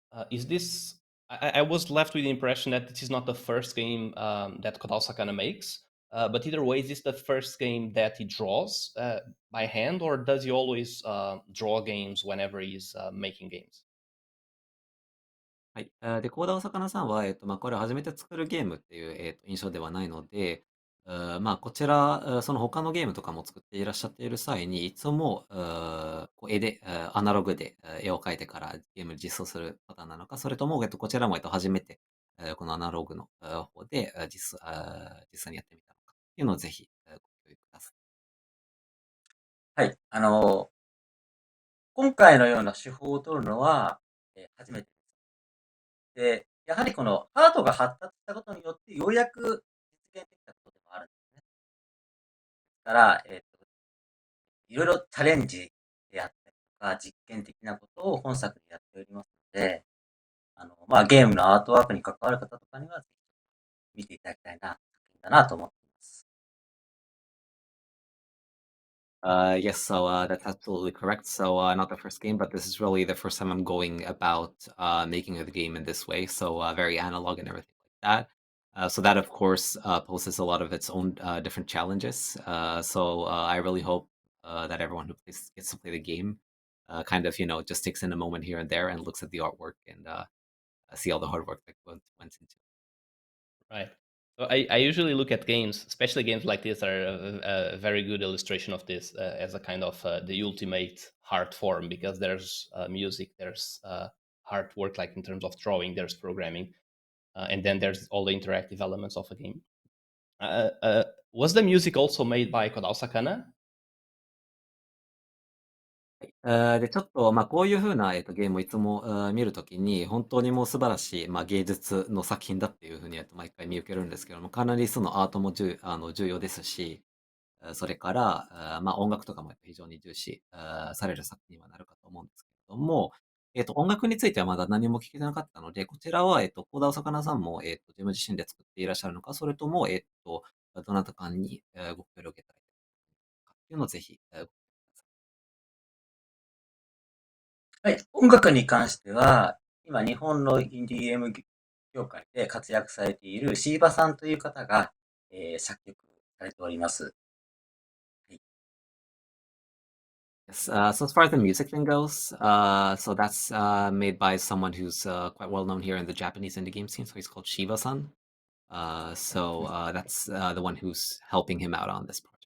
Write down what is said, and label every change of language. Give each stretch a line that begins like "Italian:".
English: Is this? I was left with the impression that this is not the first game that KODAOSAKANA makes. But either way, is this the first game that he draws by hand, or does he always draw games whenever he's making games?
Japanese: はい。で、コーダお魚さんは、これを初めて作るゲームっていう、印象ではないので、こちら、その他のゲームとかも作っていらっしゃっている際に、いつも、絵で、アナログで絵を描いてからゲーム実装するパターンなのか、それとも、こちらも、初めて、このアナログの方で、実際にやってみたのかっていうのをぜひ、ご共有ください。はい。今回のような手法を取るのは、初めてです。で、やはりこのハードが発達したことによって、ようやく現的なことでもあるんですね。だから、いろいろチャレンジであったりとか、実験的なことを本作でやっておりますので、ゲームのアートワークに関わる方とかには、ぜひ見ていただきたいな、作品だなと思っています。
English: Yes, so that's absolutely correct. So not the first game, but this is really the first time I'm going about making the game in this way. So very analog and everything like that. So that of course poses a lot of its own different challenges. So I really hope that everyone who gets to play the game kind of just takes in a moment here and there and looks at the artwork and see all the hard work that went into. Right. So I usually look at games, especially games like this, are a very good illustration of this as a kind of the ultimate art form, because there's music, there's hard work, like in terms of drawing, there's programming, and then there's all the interactive elements of a game. Was the music also made by KODAOSAKANA?
Japanese: で、ちょっと、こういう風な、ゲームをいつも、見るときに、本当にもう素晴らしい、芸術の作品だっていう風に、毎回見受けるんですけども、かなりそのアートも重要ですし、それから、音楽とかも非常に重視、される作品にはなるかと思うんですけれども、音楽についてはまだ何も聞けてなかったので、こちらは、幸田お魚さんも、自分自身で作っていらっしゃるのか、それとも、どなたかに、ご協力いただいているかっていうのをぜひ、はい。音楽に関しては、今日本のインディーゲーム業界で活躍されているシーバさんという方が、作曲されております。
English: Yes, so as far as the music thing goes, so that's made by someone who's quite well known here in the Japanese indie game scene. So he's called Shiva-san. That's the one who's helping him out on this project.